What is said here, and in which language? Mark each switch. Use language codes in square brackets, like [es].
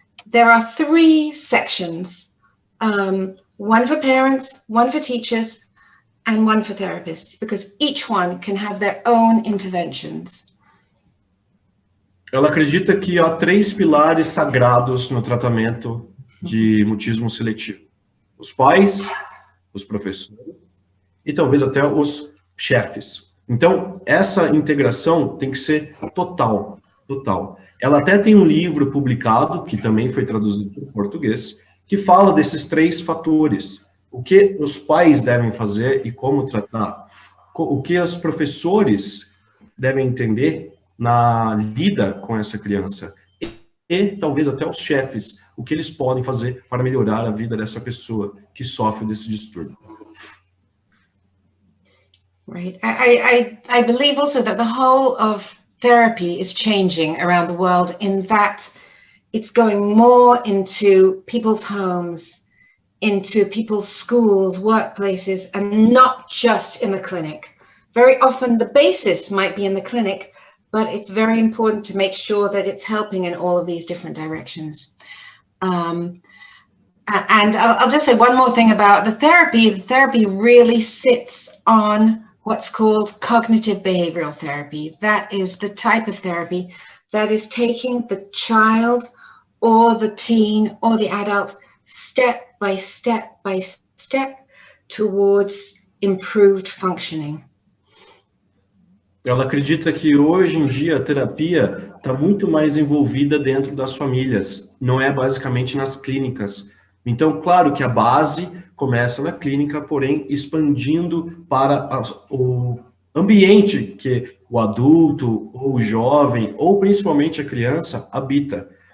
[en] There are three sections, one for parents, one for teachers, and one for therapists, because each one can have their own interventions. [pt] Ela acredita que há 3 pilares sagrados no tratamento de mutismo seletivo. Os pais, os professores e talvez até os chefes. Então, essa integração tem que ser total, total. Ela até tem um livro publicado, que também foi traduzido para o português, que fala desses 3 fatores. O que os pais devem fazer e como tratar. O que os professores devem entender na lida com essa criança. E talvez até os chefes, o que eles podem fazer para melhorar a vida dessa pessoa que sofre desse distúrbio. [en] Right. I believe also that the whole of therapy is changing around the world, in that it's going more into people's homes, into people's schools, workplaces, and not just in the clinic. Very often the basis might be in the clinic, but it's very important to make sure that it's helping in all of these different directions. And I'll just say one more thing about the therapy. The therapy really sits on what's called cognitive behavioral therapy. That is the type of therapy that is taking the child or the teen or the adult step by step by step towards improved functioning. [pt] Ela acredita que hoje em dia a terapia está muito mais envolvida dentro das famílias, não é basicamente nas clínicas. Então, claro que a base começa na clínica, porém expandindo para o ambiente que o adulto, ou o jovem, ou principalmente a criança habita.